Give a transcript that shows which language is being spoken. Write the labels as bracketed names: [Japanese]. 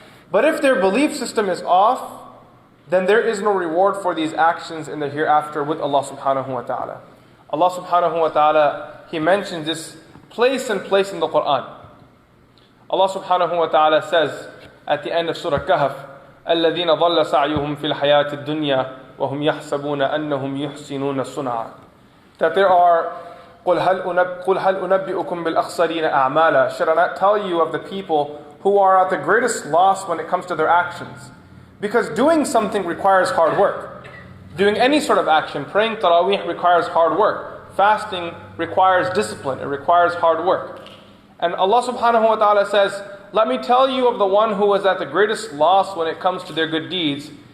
[English] But if their belief system is off, then there is no reward for these actions in the hereafter with Allah subhanahu wa ta'ala. Allah subhanahu wa ta'ala, He mentions this place in the Quran. Allah subhanahu wa ta'ala says at the end of Surah Kahf, [Arabic] الَّذِينَ ضَلَّ سَعْيُهُمْ فِي الْحَيَاةِ الدُّنْيَا وَهُمْ يَحْسَبُونَ أَنَّهُمْ يُحْسِنُونَ صُنْعًا. [English] That there are [Arabic] قُلْ هَلْ أُنَبِّئُكُمْ بِالْأَخْسَرِينَ أَعْمَالًا. [English] Should I not tell you of the people who are at the greatest loss when it comes to their actions? Because doing something requires hard work. Doing any sort of action, praying Taraweeh requires hard work. Fasting requires discipline, it requires hard work. And Allah subhanahu wa ta'ala says, let me tell you of the one who was at the greatest loss when it comes to their good deeds.